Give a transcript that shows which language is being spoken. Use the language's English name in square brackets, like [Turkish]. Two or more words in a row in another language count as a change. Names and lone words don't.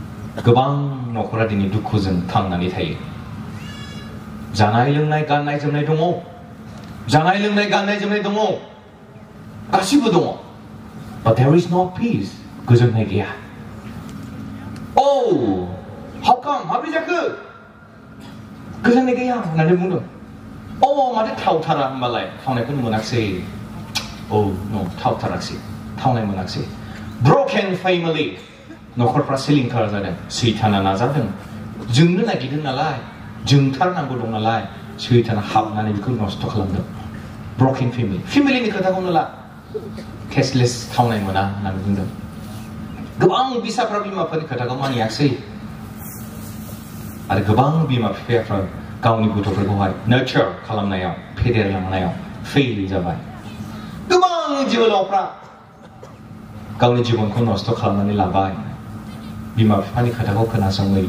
[Bodo] गोबां न'खरा दिनै दुखुजों थांनानै थायो जानाय लोंनाय गाननाय जोमनाय दङ जानाय लोंनाय गाननाय जोमनाय दङ गासिबो दङ [English] but there is no peace [Bodo] गोजोननाय गैया [English] oh how come [Bodo] माब्रै जाखो गोजोननाय गैया होननानै बुंदों oh माथो थावथारा होनबालाय थावनायखौनो मोनाखिसै [English] oh no [Bodo] थावथाराखिसै थावनाय मोनाखिसै [English] broken family [Bodo] न'खरफ्रा सिलिंखार जादों सैताना नाजादों जोंनो नागिरदों नालाय जोंथारनांगौ दं नालाय सैताना हाबनानै बेखौ नस्थ' खालामदों [English] broken family [Bodo] फेमिलिनि खोथाखौनो ला केसलेस थावनाय मोना होननानै बुंदों गोबां बिसाफ्रा बिमाफोरनि खोथाखौ मानियाखिसै आरो गोबां बिमा बिफाफ्रा गावनि गथ'फोरखौहाय नार्चार खालामनायाव फेदेरलांनायाव फेल जाबाय गोबां जोहोलावफ्रा गावनि जिबनखौ नस्थ' खालामनानै लाबाय बिमा बिफानि खोथाखौ खोनासङै